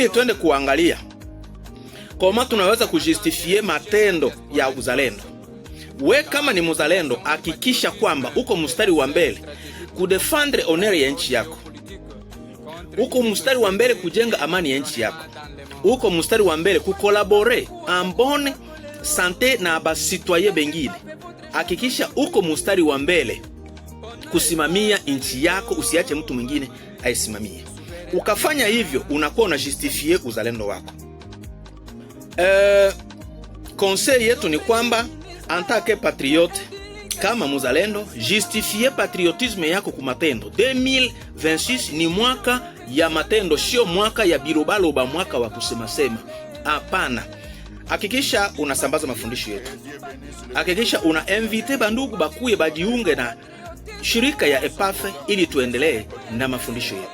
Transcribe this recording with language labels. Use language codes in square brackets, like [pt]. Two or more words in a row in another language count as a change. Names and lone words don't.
[sw] Lakini twende kuangalia Koma tunaweza kujustifie matendo ya uzalendo? We kama ni muzalendo, hakikisha kwamba uko mstari wa mbele kudefendre honor ya nchi yako. Uko mstari wa mbele kujenga amani ya nchi yako. Uko mstari wa mbele kukolabore [fr] en bonne santé [sw] na ba citoyen bengine. Hakikisha uko mstari wa mbele kusimamia nchi yako, usiache mtu mwingine aisimamie. Ukafanya hivyo, unakuwa unajustifie uzalendo wako. Conseil yetu ni kwamba [fr] en tant que patriote, [sw] kama muzalendo, [fr] justifie patriotisme [sw] yako kumatendo. 2026 ni mwaka ya matendo, sio mwaka ya birobaloba, mwaka wa kusema. Hapana. Hakikisha unasambaza mafundisho yetu. Hakikisha una invite bandugu bakuye bajiunge na shirika ya EPAFE ili tuendelee na mafundisho yetu.